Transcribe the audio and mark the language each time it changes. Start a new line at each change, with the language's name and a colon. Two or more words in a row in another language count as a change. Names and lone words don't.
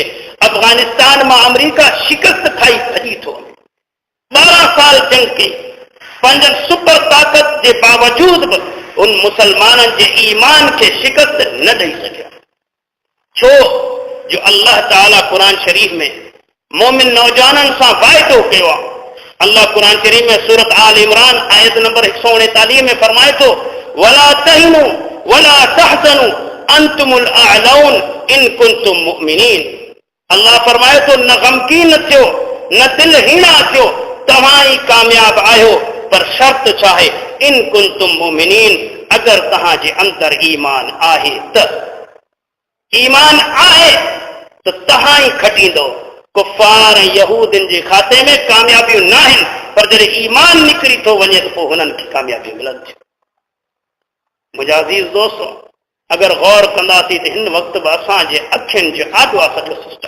Sindhi: अफगानिस्तान मां अमरीका शिकस्त खाई भॼी थो वञे, 12 साल जंग कई, पंहिंजनि सुपर ताक़त जे बावजूद बि उन मुसलमाननि जे ईमान खे शिकस्त न ॾेई सघिया, छो जो अल्लाह ताला क़ुरान शरीफ़ में मोमिन नौजवाननि सां वाइदो कयो आहे। अल्लाह क़ुरान शरीफ़ में सूरत आल इमरान आयत नंबर 149 में फरमाए थो,
Arabic: ولا تهنوا ولا تحزنوا أنتم الأعلون إن كنتم مؤمنين.
Sindhi: अल्लाह फरमाए थो, न गमकीन थियो, न दिल हीणा थियो, तव्हां ई कामयाब आहियो, पर शर्त छा आहे,
Arabic: إن كنتم مؤمنين,
Sindhi: अगर तव्हांजे अंदर ईमान आहे त, ईमान आहे त तव्हां ई खटींदो। कुफार ऐं यहूदिन जे खाते में कामयाबियूं न आहिनि, पर जॾहिं ईमान निकिरी थो वञे त पोइ हुननि खे कामयाबियूं मिलनि थियूं। मुंहिंजा अज़ीज़ दोस्तों, अगरि गौर कंदासीं त हिन वक़्त बि असांजे अखियुनि जो आॾो आहे सॼो सिस्टम।